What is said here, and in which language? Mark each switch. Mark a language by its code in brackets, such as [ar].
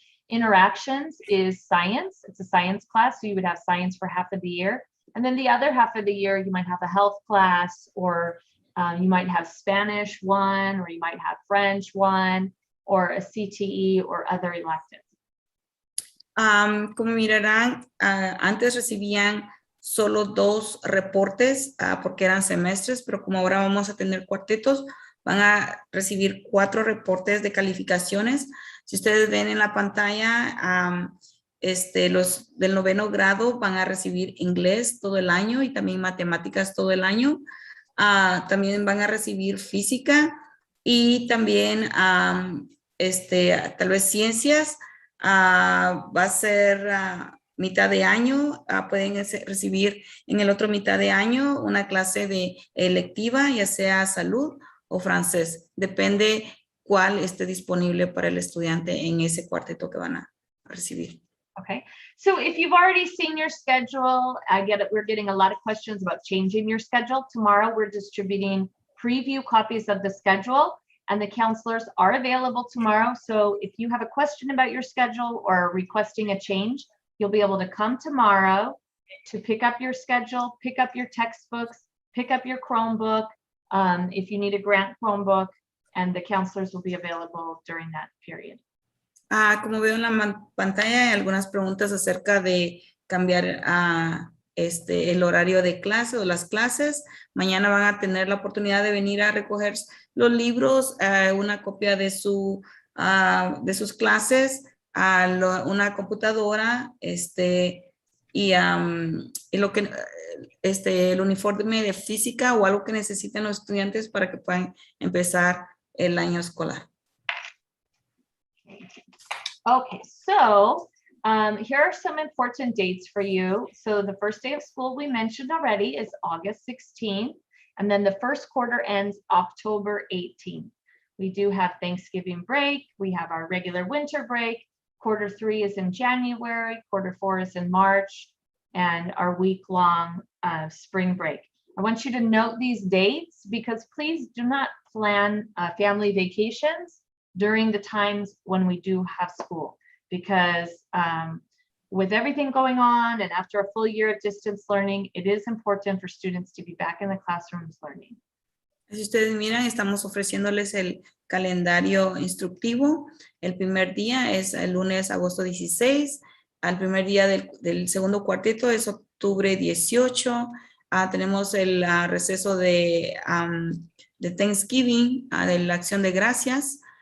[en] Interactions is science. It's a science class, so you would have science for half of the year. And then the other half of the year, you might have a health class, or you might have Spanish 1, or you might have French 1, or a CTE or other electives. [es] Como mirarán, antes recibían solo 2 reportes porque eran semestres, pero como ahora vamos a tener cuartetos, van a recibir 4 reportes de calificaciones. Si ustedes ven en la pantalla, los del 9º grado van a recibir inglés todo el año y también matemáticas todo el año. También van a recibir física y también tal vez ciencias. Va a ser mitad de año, pueden recibir en el otro mitad de año una clase de electiva, ya sea salud o francés. Depende cuál esté disponible para el estudiante en ese cuarteto que van a recibir. [en] Okay, so if you've already seen your schedule, I get it. We're getting a lot of questions about changing your schedule. Tomorrow, we're distributing preview copies of the schedule. and the counselors are available tomorrow. So if you have a question about your schedule or requesting a change, you'll be able to come tomorrow to pick up your schedule, pick up your textbooks, pick up your Chromebook, if you need a grant Chromebook, and the counselors will be available during that period. [es] Como veo en la pantalla, hay algunas preguntas acerca de cambiar el horario de clase o las clases. Mañana van a tener la oportunidad de venir a recoger los libros, una copia de sus clases, una computadora, y lo que el uniforme de física o algo que necesiten los estudiantes para que puedan empezar el año escolar. [en] Okay, so here are some important dates for you. So the first day of school we mentioned already is August 16th, and then the first quarter ends October 18th. We do have Thanksgiving break, we have our regular winter break, quarter 3 is in January, quarter 4 is in March, and our week-long spring break. I want you to note these dates because please do not plan family vacations during the times when we do have school, because with everything going on and after a full year of distance learning, it is important for students to be back in the classrooms learning. [es] Si ustedes miran, estamos ofreciéndoles el calendario instructivo. El primer día es el lunes, agosto 16. Al primer día del segundo cuarteto es octubre 18. Tenemos el receso de Thanksgiving, de la acción de gracias.